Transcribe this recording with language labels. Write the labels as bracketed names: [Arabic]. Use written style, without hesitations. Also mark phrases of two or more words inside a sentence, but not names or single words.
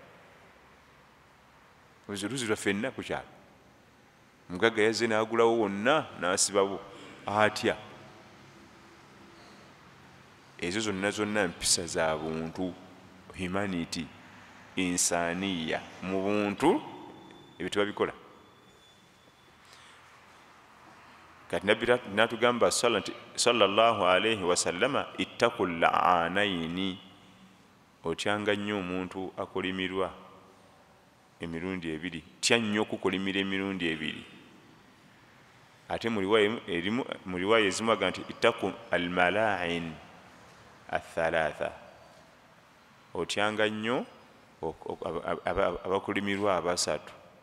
[Ganda] oluzzi lwaffenna ku kyalo mugagga yazze n'agulawo wonna n'asibawo atya ezo zonna mpisa za buntu humanity insaniya mu buntu ebyo tebabikola kati nabbi natugamba [Arabic] صلى الله عليه وسلم اتقوا اللاعنين [Ganda] otyanga nnyo omuntu akolimirwa emirundi ebiri tya nnyo okukolimira emirundi ebiri ate mu riwaya ezimu aga nti [Arabic] اتقوا الملاعن الثلاثة [Ganda] otyanga nnyo abakolimirwa abasatu